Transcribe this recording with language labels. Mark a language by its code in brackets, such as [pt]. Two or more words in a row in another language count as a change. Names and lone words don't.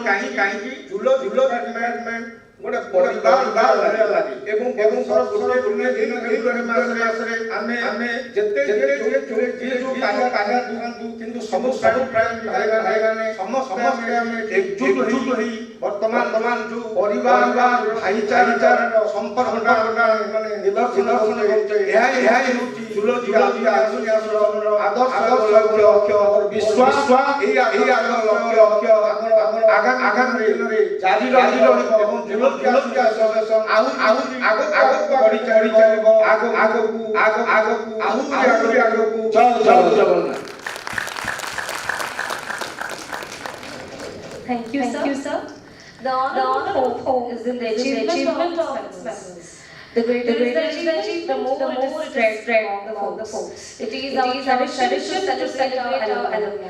[or] କାହିଁକି [en] zoology department [or] ଗୋଟେ ପରିବାର ଲାଗେ ଏବଂ ମାସରେ ଆମେ ଯେତେ କିନ୍ତୁ ସବୁ ଭାଇମାନେ ସମସ୍ତେ ଆମେ ଏକଜୁଟ ହେଇ ବର୍ତ୍ତମାନ ଯୋଉ ପରିବାର ଭାଇଚାରାର ସମ୍ପର୍କଟା ମାନେ ନିଦର୍ଶନ କରୁଛେ, ଏହା ହେଉଛି ଜୁଲୋଜି ଆସନର ଆଦର୍ଶ ଲକ୍ଷ୍ୟ ବିଶ୍ୱାସ। ଏହି ଆଦର୍ଶ ଲକ୍ଷ୍ୟ ଆମର ଆଗାମୀ ଦିନରେ ଜାରି ରହିବ ଏବଂ [en] zoology association [or] ଆଗକୁ ବଢି ଚାଲିବ, ଆଗକୁ ଆହୁରି ଆଗକୁ। ଜୟ ଜଗନ୍ନାଥ। [en] Thank you, sir. The honor of hope is in the achievement of excellence. The greater is the achievement, the more it is spread among the folks. It is our tradition to celebrate our alumni.